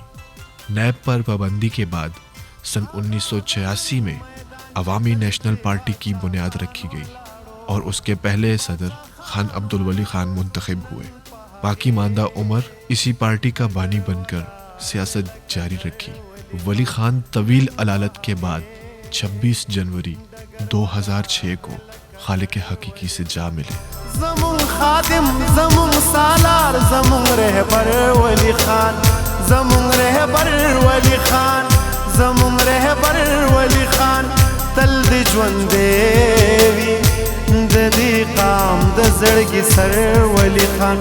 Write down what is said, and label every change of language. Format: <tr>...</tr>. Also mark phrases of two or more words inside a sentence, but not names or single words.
<ur>نیب پر پابندی کے بعد سن 1986 میں عوامی نیشنل پارٹی کی بنیاد رکھی گئی اور اس کے پہلے صدر خان عبدالولی خان منتخب ہوئے. باقی ماندہ عمر اسی پارٹی کا بانی بن کر سیاست جاری رکھی. ولی خان طویل علالت کے بعد 26 جنوری 2006 کو خالق حقیقی سے جا ملے.</ur> <ps>زمون خادم زمون سالار زمون رہبر ولی خان، زمون رہبر ولی خان، زمون رہبر ولی خان. تل دی ژوندې وي د دې قام د زړګي سر ولی خان.</ps>